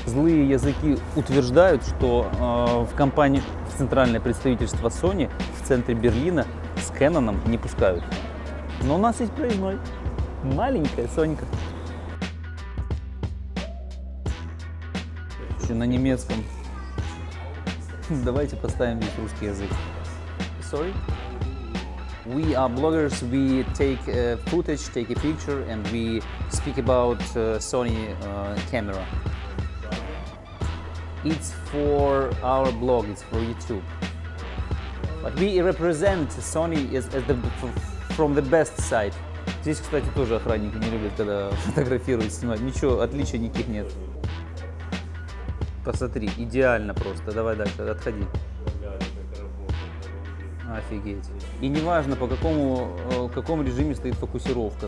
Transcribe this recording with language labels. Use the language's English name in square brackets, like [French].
[Russian] Злые языки утверждают, что в компании, в центральное представительство Sony в центре Берлина с Canon не пускают. Но у нас есть проездной. Маленькая Сонька. Еще на немецком. Давайте поставим здесь русский язык. [English] Sorry? We are bloggers, we take footage, take a picture, and we speak about Sony camera. It's for our blog, it's for YouTube. But we represent Sony as from the best side. [Russian] Здесь, кстати, тоже охранники не любят, когда фотографируют, снимать. Ничего, отличий никаких нет. Посмотри, идеально просто. Давай дальше, отходи. Офигеть. И неважно, по какому режиме стоит фокусировка.